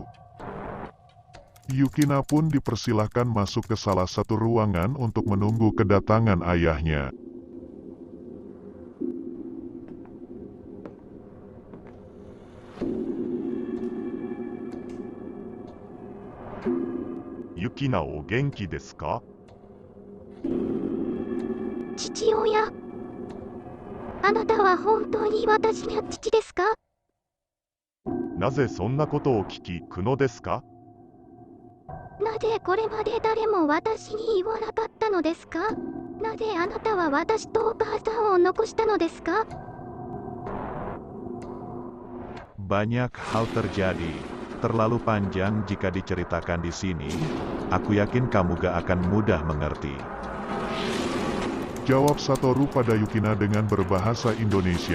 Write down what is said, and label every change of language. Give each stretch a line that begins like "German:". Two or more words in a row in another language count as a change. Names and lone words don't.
Indonesian: Yukina pun dipersilahkan masuk ke salah satu ruangan untuk menunggu kedatangan ayahnya.
Japanese: Yukina お元気ですか？父親。あなたは本当に私の父ですか？なぜそんなことを聞き、苦悩ですか？なぜこれまで誰も私に言わなかったのですか？なぜあなたは私とお母さんを残したのですか？
Indonesian: Banyak hal terjadi, terlalu panjang jika diceritakan di sini. Aku yakin kamu gak akan mudah mengerti. Jawab Satoru pada Yukina dengan berbahasa Indonesia.